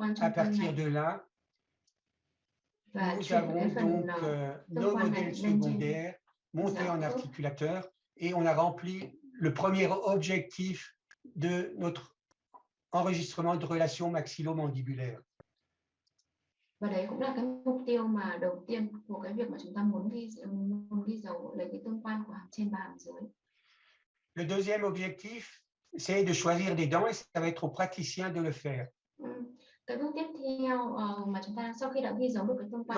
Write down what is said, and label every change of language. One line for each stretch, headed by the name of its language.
French: À partir de là, nous avons donc nos modèles secondaires montés en articulateur et on a rempli le premier objectif de notre enregistrement de relations maxillo-mandibulaires.
Vietnamese: Và đấy cũng là cái mục tiêu mà đầu tiên của cái việc mà chúng ta muốn ghi dấu lấy cái tương quan của hàm trên và hàm dưới.
French: Le deuxième objectif, c'est de choisir des dents et ça va être au praticien de le faire.
Vietnamese: Cái bước tiếp theo mà chúng ta sau khi đã ghi dấu được cái tương quan